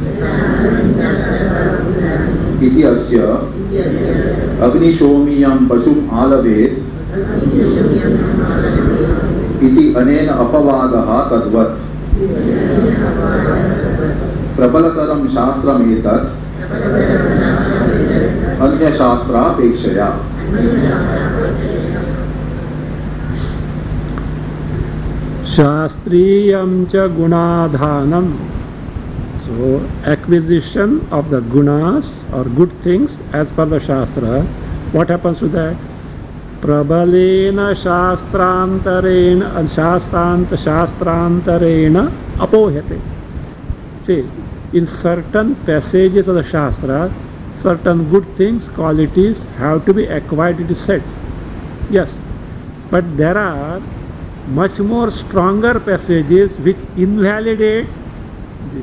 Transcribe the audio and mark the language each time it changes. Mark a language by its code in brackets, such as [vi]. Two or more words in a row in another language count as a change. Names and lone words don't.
[sa] इति अस्य अग्निशोमीयं पशुम् आलभेत् इति अनेन अपवादः तद्वत् प्रबलतरं शास्त्रमेतत् अन्यशास्त्रापेक्षया. शास्त्रीयं च गुणाधानम्. [en] So acquisition of the gunas or good things as per the shastra. What happens to that? [sa] प्रबलेन शास्त्रान्तरेण शास्त्रान्तरेण अपोह्यते. [en] See, in certain passages of the shastra, certain good things, qualities have to be acquired, it is said. Yes, but there are much more stronger passages which invalidate this.